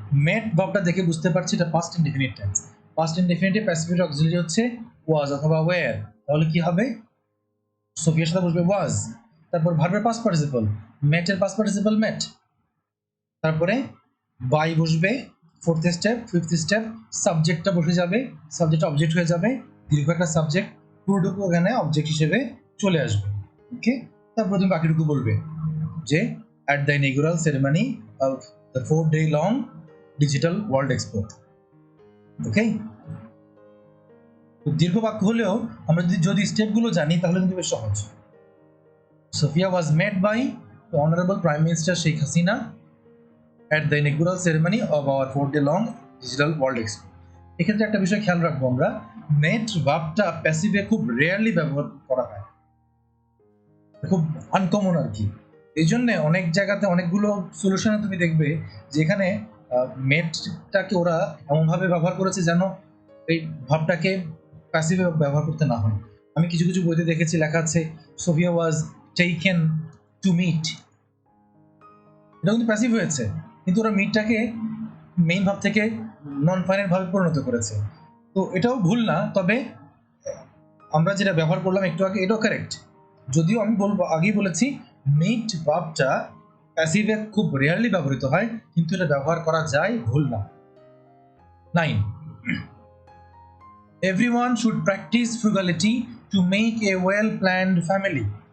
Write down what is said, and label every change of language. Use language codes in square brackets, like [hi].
[bn] মেট ভার্বটা দেখে বুঝতে পারছি এটা past indefinite tense. Past ইনডেফিনিটে passive auxiliary হচ্ছে ওয়াজ অথবা ওয়্যার, তাহলে কি হবে? সোফিয়ার সাথে বসবে ওয়াজ। তারপর ভার্বের পাস্ট পার্টিসিপল, মেটের পাস্ট পার্টিসিপল মেট, তারপরে বাই বসবে ফোর্থ স্টেপ। ফিফথ স্টেপ সাবজেক্টটা বসে যাবে, সাবজেক্ট অবজেক্ট হয়ে যাবে, দীর্ঘ একটা সাবজেক্ট, পুরোটুকু এখানে অবজেক্ট হিসেবে চলে আসবে। ওকে, তারপর তুমি বাকিটুকু বলবে যে [en] at the inaugural ceremony of the 4-day-long Digital World Expo. [bn] ওকে, দীর্ঘ বাক্য হলেও আমরা যদি স্টেপগুলো জানি তাহলে কিন্তু বেশ সহজ। [en] Sophia was met by the Honorable Prime Minister Sheikh Hasina at the inaugural ceremony of our 4-day-long Digital World Expo. [bn] এক্ষেত্রে একটা বিষয় খেয়াল রাখবো আমরা, মেট ভার্বটা প্যাসিভে খুব রেয়ারলি ব্যবহার করা হয়, খুব আনকমন আর কি। এই জন্য অনেক জায়গাতে অনেকগুলো সলিউশনে তুমি দেখবে যেখানে মেটটাকে ওরা এমনভাবে ব্যবহার করেছে যেন এই ভাবটাকে প্যাসিভে ব্যবহার করতে না হয়। আমি কিছু কিছু বইতে দেখেছি লেখা আছে [en] Sophia was taken to meet, [bn] এটা কিন্তু প্যাসিভ হয়েছে, কিন্তু ওরা মিটটাকে মেইন ভাব থেকে নন ফাইনাল ভাবে পরিণত করেছে। তো এটাও ভুল না, তবে আমরা যেটা ব্যবহার করলাম একটু আগে এটাও কারেক্ট। যদিও আমি বলবো, আগেই বলেছি মিট ভার্বটা প্যাসিভে খুব রেয়ারলি ব্যবহৃত হয়, কিন্তু এটা ব্যবহার করা যায়, ভুল না। [en] 9, everyone should practice frugality to make a well planned family.